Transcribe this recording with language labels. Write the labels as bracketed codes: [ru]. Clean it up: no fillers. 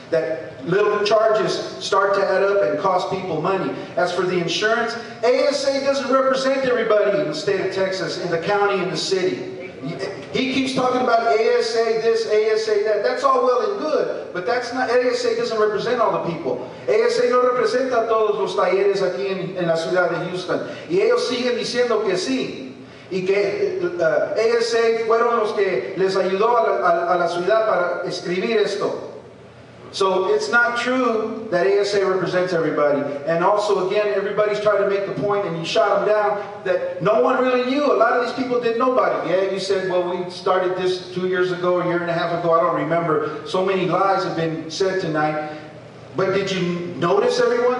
[en] That little charges start to add up and cost people money. As for the insurance, ASA doesn't represent everybody in the state of Texas, in the county, in the city. He keeps talking about ASA this, ASA that. That's all well and good, but that's not. ASA doesn't represent all the people. [es] ASA no representa a todos los talleres aquí en la ciudad de Houston. Y ellos siguen diciendo que sí. Y que ASA fueron los que les ayudó a la ciudad para escribir esto. [en] So it's not true that ASA represents everybody. And also, again, everybody's trying to make the point, and you shot them down, that no one really knew. A lot of these people didn't know about it. Yeah, you said, well, we started this 2 years ago, a year and a half ago. I don't remember. So many lies have been said tonight. But did you notice, everyone?